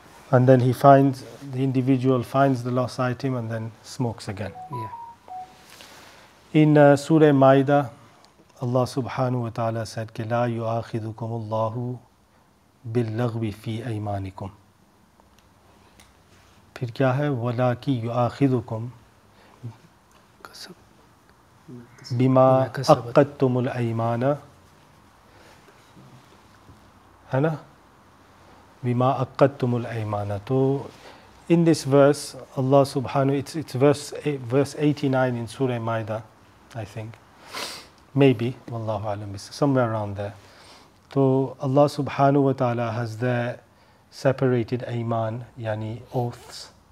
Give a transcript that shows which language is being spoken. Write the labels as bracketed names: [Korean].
[English] And then the individual finds the lost item and then smokes again. Yeah. In Surah Maida, Allah subhanahu wa ta'ala said, [Arabic] لَا يُؤَاخِذُكُمُ اللَّهُ بِاللَّغْوِ فِي أَيْمَانِكُمْ. [Hindi] फिर क्या है? [Arabic] وَلَكِنْ يُؤَاخِذُكُمْ بِمَا أَقَّدْتُمُ الْأَيْمَانَ [Hindi] है ना? [Arabic] Bima aqadtumul aymana. [English] So in this verse, Allah subhanahu, it's verse 89 in Surah Maida, I think. Maybe, wallahu alam, somewhere around there. So Allah subhanahu wa ta'ala has there separated ayman, yani oaths.